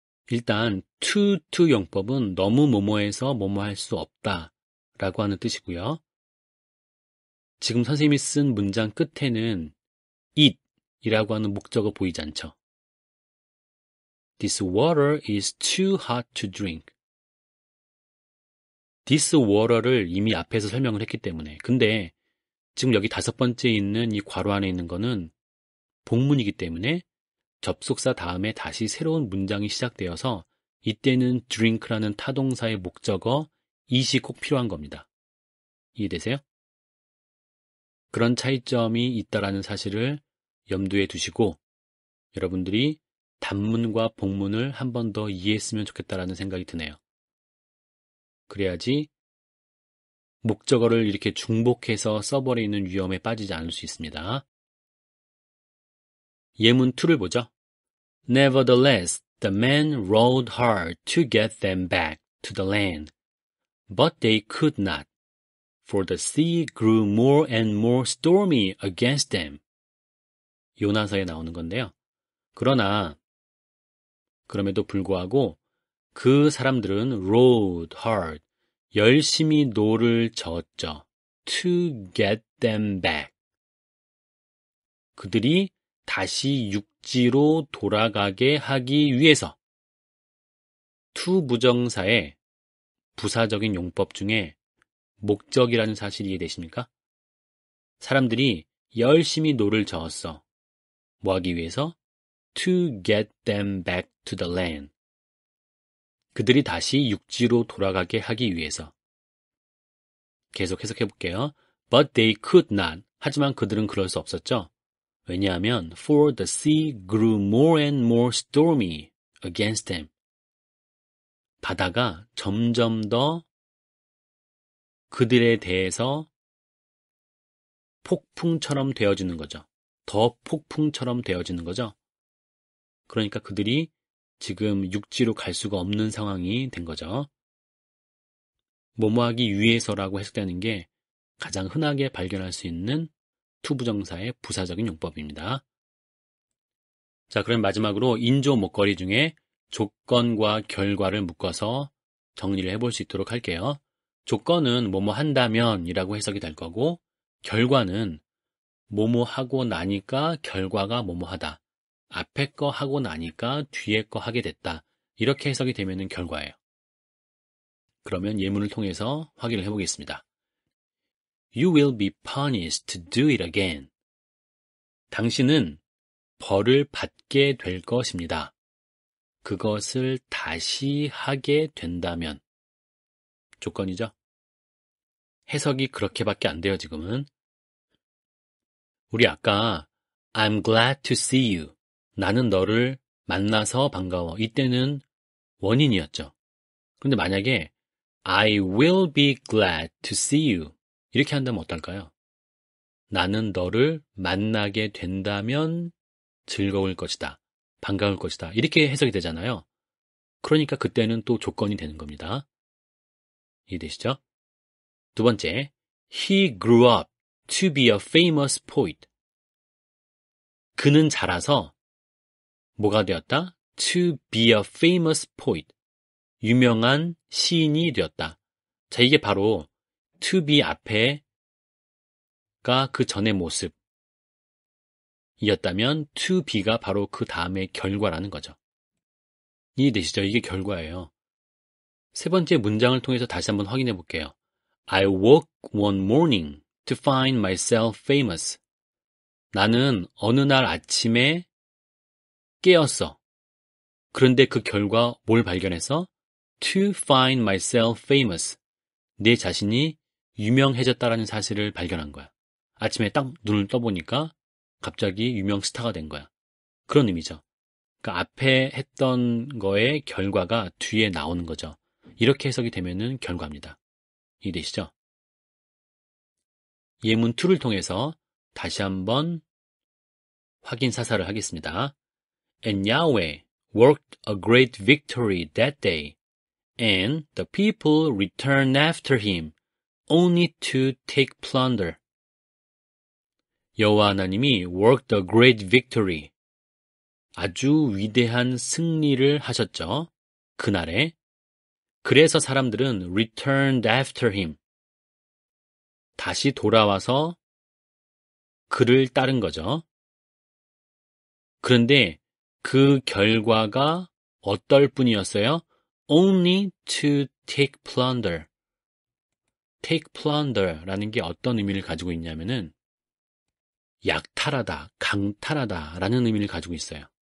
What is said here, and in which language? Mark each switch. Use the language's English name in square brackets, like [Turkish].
[Korean] 일단 to 용법은 너무 뭐뭐해서 뭐뭐 할 수 없다 라고 하는 뜻이고요. 지금 선생님이 쓴 문장 끝에는 it 이라고 하는 목적어 보이지 않죠? [English] This water is too hot to drink. This water [Korean] 를 이미 앞에서 설명을 했기 때문에. 근데 지금 여기 다섯 번째 있는 이 괄호 안에 있는 거는 복문이기 때문에 접속사 다음에 다시 새로운 문장이 시작되어서 이때는 drink라는 타동사의 목적어 it이 꼭 필요한 겁니다. 이해되세요? 그런 차이점이 있다라는 사실을 염두에 두시고 여러분들이 단문과 복문을 한 번 더 이해했으면 좋겠다라는 생각이 드네요. 그래야지 목적어를 이렇게 중복해서 써버리는 위험에 빠지지 않을 수 있습니다. 예문 2를 보죠. [English] Nevertheless, the men rowed hard to get them back to the land, but they could not, for the sea grew more and more stormy against them. [Korean] 요나서에 나오는 건데요. 그럼에도 불구하고 그 사람들은 [English] rowed hard, [Korean] 열심히 노를 저었죠. [English] to get them back. [Korean] 그들이 다시 육지로 돌아가게 하기 위해서 to 부정사의 부사적인 용법 중에 목적이라는 사실이 이해되십니까? 사람들이 열심히 노를 저었어. 뭐 하기 위해서? [English] To get them back to the land. [Korean] 그들이 다시 육지로 돌아가게 하기 위해서. 계속 해석해 볼게요. [English] But they could not. [Korean] 하지만 그들은 그럴 수 없었죠. 왜냐하면 [English] for the sea grew more and more stormy against them. [Korean] 바다가 점점 더 그들에 대해서 폭풍처럼 되어지는 거죠. 더 폭풍처럼 되어지는 거죠. 그러니까 그들이 지금 육지로 갈 수가 없는 상황이 된 거죠. 뭐뭐 하기 위해서라고 해석되는 게 가장 흔하게 발견할 수 있는 투부정사의 부사적인 용법입니다. 자, 그럼 마지막으로 인조 목걸이 중에 조건과 결과를 묶어서 정리를 해볼 수 있도록 할게요. 조건은 뭐뭐 한다면 이라고 해석이 될 거고, 결과는 뭐뭐 하고 나니까 결과가 뭐뭐 하다. 앞에 거 하고 나니까 뒤에 거 하게 됐다. 이렇게 해석이 되면 결과예요. 그러면 예문을 통해서 확인을 해보겠습니다. [English] You will be punished to do it again. [Korean] 당신은 벌을 받게 될 것입니다. 그것을 다시 하게 된다면. 조건이죠. 해석이 그렇게밖에 안 돼요, 지금은. 우리 아까 [English] I'm glad to see you. [Korean] 나는 너를 만나서 반가워. 이때는 원인이었죠. 그런데 만약에 [English] I will be glad to see you. [Korean] 이렇게 한다면 어떨까요? 나는 너를 만나게 된다면 즐거울 것이다. 반가울 것이다. 이렇게 해석이 되잖아요. 그러니까 그때는 또 조건이 되는 겁니다. 이해되시죠? 두 번째, [English] He grew up to be a famous poet. [Korean] 그는 자라서 뭐가 되었다? [English] To be a famous poet. [Korean] 유명한 시인이 되었다. 자, 이게 바로 to be 앞에가 그 전의 모습이었다면 to be가 바로 그 다음의 결과라는 거죠. 이해되시죠? 이게 결과예요. 세 번째 문장을 통해서 다시 한번 확인해 볼게요. [English] I woke one morning to find myself famous. [Korean] 나는 어느 날 아침에 깨었어. 그런데 그 결과 뭘 발견했어? [English] To find myself famous. [Korean] 내 자신이 유명해졌다라는 사실을 발견한 거야. 아침에 딱 눈을 떠보니까 갑자기 유명 스타가 된 거야. 그런 의미죠. 그러니까 앞에 했던 거의 결과가 뒤에 나오는 거죠. 이렇게 해석이 되면은 결과입니다. 이해되시죠? 예문 2를 통해서 다시 한번 확인 사살을 하겠습니다. [English] And Yahweh worked a great victory that day, and the people returned after him, only to take plunder. [Korean] 여호와 하나님이 [English] worked a great victory. [Korean] 아주 위대한 승리를 하셨죠. 그날에. 그래서 사람들은 [English] returned after him. [Korean] 다시 돌아와서 그를 따른 거죠. 그런데 그 결과가 어떨 뿐이었어요? [English] Only to take plunder. take plunder [Korean] 라는 게 어떤 의미를 가지고 있냐면은 약탈하다, 강탈하다 라는 의미를 가지고 있어요.